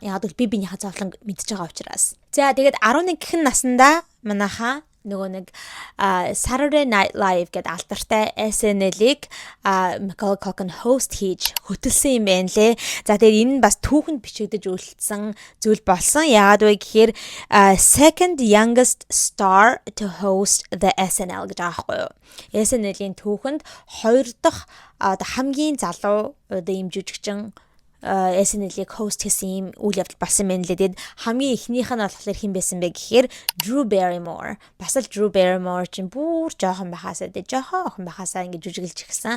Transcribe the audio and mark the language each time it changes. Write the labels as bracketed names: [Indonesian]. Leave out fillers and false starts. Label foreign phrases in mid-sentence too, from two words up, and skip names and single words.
[Mongolian] Яг л би биенийхээ зовлон мэдж байгаа учраас. За тэгээд 11 гэхэн наснда манайхаа нөгөө нэг Saturday Night Live гэдэг алдартай SNL-ийг Macaulay Culkin host хийж хөтөлсөн юм байна лээ. За тэгээд энэ нь бас түүхэнд бичигдэж үлдсэн зүйл болсон. Яагаад вэ гэхээр [English] second youngest star to host the SNL [Mongolian] гэж байгаа байхгүй юу? SNL-ийн түүхэнд 2 дахь хамгийн залуу одоо ийм жүжигчин SNL-ийг host хийсэн юм үйл явдал болсон юм лээ. Тэгэд хамгийн ихнийх нь болохоор хэн байсан бэ гэхээр Drew Barrymore. Бас л Drew Barrymore чинь бүр жоохон байхасаа ингэж жүжиглэж ирсэн.